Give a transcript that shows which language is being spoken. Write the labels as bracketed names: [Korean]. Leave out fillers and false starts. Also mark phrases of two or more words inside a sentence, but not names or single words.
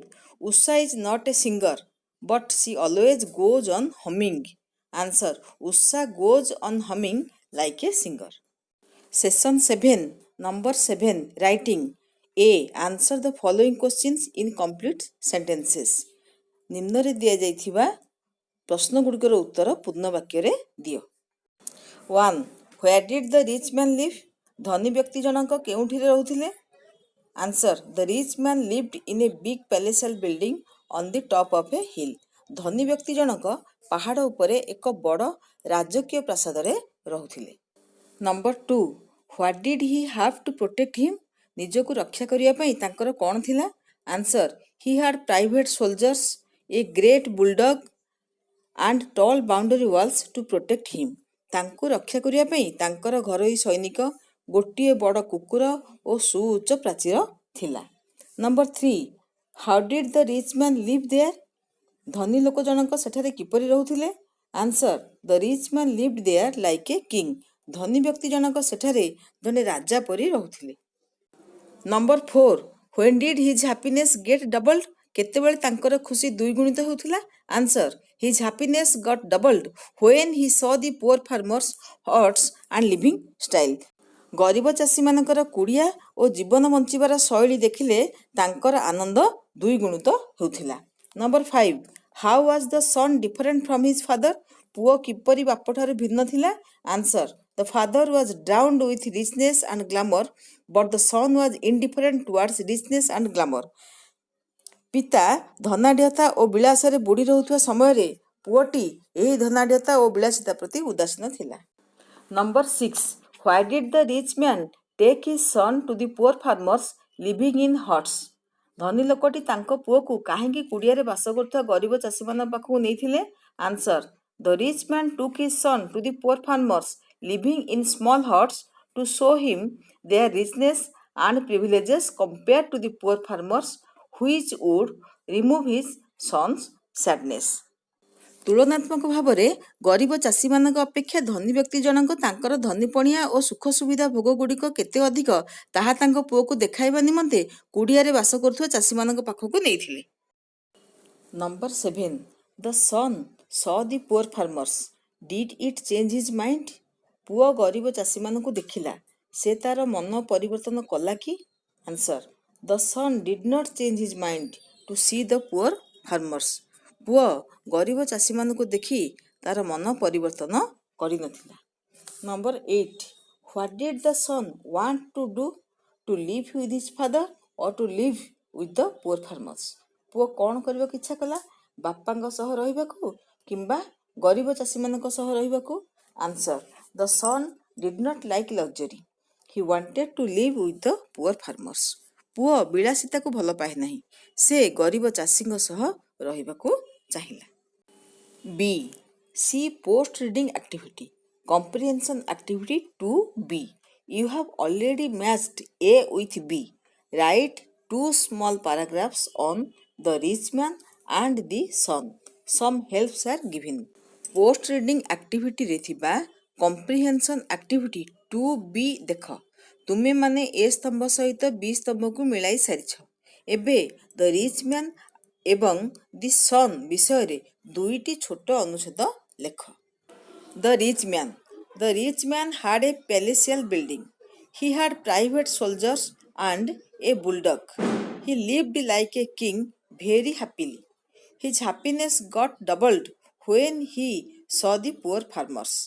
[English] Usha is not a singer, but she always goes on humming. Answer. Usha goes on humming like a singer. Session 7. Number 7. Writing. A. Answer the following questions in complete sentences. [Odia] ନିମ୍ନରେ ଦିଆଯାଇଥିବା ପ୍ରଶ୍ନଗୁଡ଼ିକର ଉତ୍ତର ପୂର୍ଣ୍ଣ ବାକ୍ୟରେ ଦିଅ। [English] 1. Where did the rich man live? [Odia] ଧନୀ ବ୍ୟକ୍ତି ଜଣକ କେଉଁଠିରେ ରହୁଥିଲେ? [English] Answer. The rich man lived in a big palatial building on the top of a hill. [Odia] ଧନୀ ବ୍ୟକ୍ତି ଜଣକ ପାହାଡ଼ ଉପରେ ଏକ ବଡ଼ ରାଜକୀୟ ପ୍ରାସାଦରେ ରହୁଥିଲେ। [English] Number 2. What did he have to protect him? [Odia] ନିଜକୁ ରକ୍ଷା କରିବା ପାଇଁ ତାଙ୍କର କ'ଣ ଥିଲା? [English] Answer. He had private soldiers, a great bulldog and tall boundary walls to protect him. [Odia] ତାଙ୍କୁ ରକ୍ଷା କରିବା ପାଇଁ ତାଙ୍କର ଘରୋଇ ସୈନିକ, ଗୋଟିଏ ବଡ଼ କୁକୁର ଓ ସୁଉଚ୍ଚ ପ୍ରାଚୀର ଥିଲା। [English] Number 3. How did the rich man live there? [Odia] ଧନୀ ଲୋକ ଜଣକ ସେଠାରେ କିପରି ରହୁଥିଲେ? [English] Answer. The rich man lived there like a king. [Odia] ଧନୀ ବ୍ୟକ୍ତି ଜଣକ ସେଠାରେ ଜଣେ ରାଜା ପରି ରହୁଥିଲେ। [English] Number 4. When did his happiness get doubled? [Odia] କେତେବେଳେ ତାଙ୍କର ଖୁସି ଦ୍ୱିଗୁଣିତ ହେଉଥିଲା? [English] Answer. His happiness got doubled when he saw the poor farmers' huts and living style. [Odia] ଗରିବ ଚାଷୀମାନଙ୍କର କୁଡ଼ିଆ ଓ ଜୀବନ ବଞ୍ଚିବାର ଶୈଳୀ ଦେଖିଲେ ତାଙ୍କର ଆନନ୍ଦ ଦ୍ୱିଗୁଣିତ ହେଉଥିଲା। [English] Number 5. How was the son different from his father? [Odia] ପୁଅ କିପରି ବାପଠାରୁ ଭିନ୍ନ ଥିଲା? [English] Answer. The father was drowned with richness and glamour, but the son was indifferent towards richness and glamour. [Odia] ପିତା ଧନାଢ଼୍ୟତା ଓ ବିଳାସରେ ବୁଡ଼ି ରହୁଥିବା ସମୟରେ ପୁଅଟି ଏହି ଧନାଢ଼୍ୟତା ଓ ବିଳାସିତା ପ୍ରତି ଉଦାସୀନ ଥିଲା। [English] Number 6. Why did the rich man take his son to the poor farmers living in huts? [Odia] ଧନୀ ଲୋକଟି ତାଙ୍କ ପୁଅକୁ କାହିଁକି କୁଡ଼ିଆରେ ବାସ କରୁଥିବା ଗରିବ ଚାଷୀମାନଙ୍କ ପାଖକୁ ନେଇଥିଲେ? [English] Answer. The rich man took his son to the poor farmers living in small huts to show him their richness and privileges compared to the poor farmers, which would remove his son's sadness. [Odia] ତୁଳନାତ୍ମକ ଭାବରେ ଗରିବ ଚାଷୀମାନଙ୍କ ଅପେକ୍ଷା ଧନୀ ବ୍ୟକ୍ତି ଜଣକ ତାଙ୍କର ଧନୀପଣିଆ ଓ ସୁଖ ସୁବିଧା ଭୋଗଗୁଡ଼ିକ କେତେ ଅଧିକ ତାହା ତାଙ୍କ ପୁଅକୁ ଦେଖାଇବା ନିମନ୍ତେ କୁଡ଼ିଆରେ ବାସ କରୁଥିବା ଚାଷୀମାନଙ୍କ ପାଖକୁ ନେଇଥିଲେ। [English] Number 7. The son saw the poor farmers. Did it change his mind? [Odia] ପୁଅ ଗରିବ ଚାଷୀମାନଙ୍କୁ ଦେଖିଲା, ସେ ତାର ମନ ପରିବର୍ତ୍ତନ କଲା କି? [English] Answer. The son did not change his mind to see the poor farmers. [Odia] ପୁଅ ଗରିବ ଚାଷୀମାନଙ୍କୁ ଦେଖି ତାର ମନ ପରିବର୍ତ୍ତନ କରିନଥିଲା। [English] Number 8. What did the son want to do? To live with his father or to live with the poor farmers? [Odia] ପୁଅ କ'ଣ କରିବାକୁ ଇଚ୍ଛା କଲା? ବାପାଙ୍କ ସହ ରହିବାକୁ କିମ୍ବା ଗରିବ ଚାଷୀମାନଙ୍କ ସହ ରହିବାକୁ? [English] Answer. The son did not like luxury. He wanted to live with the poor farmers. [Odia] ପୁଅ ବିଳାସିତାକୁ ଭଲ ପାଏ ନାହିଁ, ସେ ଗରିବ ଚାଷୀଙ୍କ ସହ ରହିବାକୁ ଚାହିଁଲା। [English] B. See post reading activity. Comprehension activity 2B. You have already matched A with B. Write 2 small paragraphs on the rich man and the son. Some helps are given. Post reading activity [Odia] ରେ ଥିବା [English] comprehension activity 2B ଦେଖ। [Odia] ତୁମେମାନେ A ସ୍ତମ୍ଭ ସହିତ B ସ୍ତମ୍ଭକୁ ମିଳାଇ ସାରିଛ। ଏବେ [English] the rich man [Odia] ଏବଂ [English] the son [Odia] ବିଷୟରେ 2ଟି ଛୋଟ ଅନୁଚ୍ଛେଦ ଲେଖ। [English] The rich man. The rich man had a palatial building. He had private soldiers and a bulldog. He lived like a king very happily. His happiness got doubled when he saw the poor farmers.